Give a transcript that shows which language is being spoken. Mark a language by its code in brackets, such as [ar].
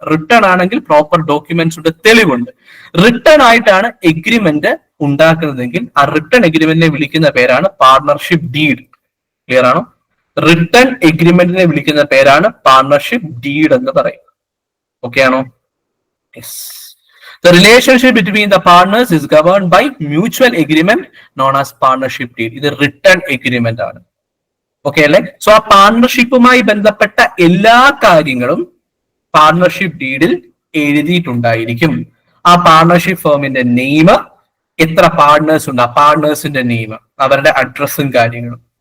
[ml] Return ആണെങ്കിൽ proper documents ഉണ്ട്, തെളിവുണ്ട്. റിട്ടേൺ ആയിട്ടാണ് എഗ്രിമെന്റ് ഉണ്ടാക്കുന്നതെങ്കിൽ ആ റിട്ടേൺ എഗ്രിമെന്റിനെ വിളിക്കുന്ന പേരാണ് പാർട്ണർഷിപ്പ് ഡീഡ്. ക്ലിയർ ആണോ? റിട്ടേൺ എഗ്രിമെന്റിനെ വിളിക്കുന്ന പേരാണ് പാർട്ണർഷിപ്പ് ഡീഡ് എന്ന് പറയും. ഓക്കെ ആണോ? Yes. [en] The relationship between the partners is governed by mutual agreement known as partnership deed. [ml] ഇത് റിട്ടേൺ എഗ്രിമെന്റ് ആണ്. ഓക്കെ അല്ലെ? സോ ആ പാർട്ണർഷിപ്പുമായി ബന്ധപ്പെട്ട എല്ലാ കാര്യങ്ങളും പാർട്ണർഷിപ്പ് ഡീഡിൽ എഴുതിയിട്ടുണ്ടായിരിക്കും. ആ പാർട്ണർഷിപ്പ് ഫേമിന്റെ നെയിം, എത്ര പാർട്ണേഴ്സ് ഉണ്ട്, ആ പാർട്ണേഴ്സിന്റെ നെയിം, അവരുടെ അഡ്രസ്സും കാര്യങ്ങളും.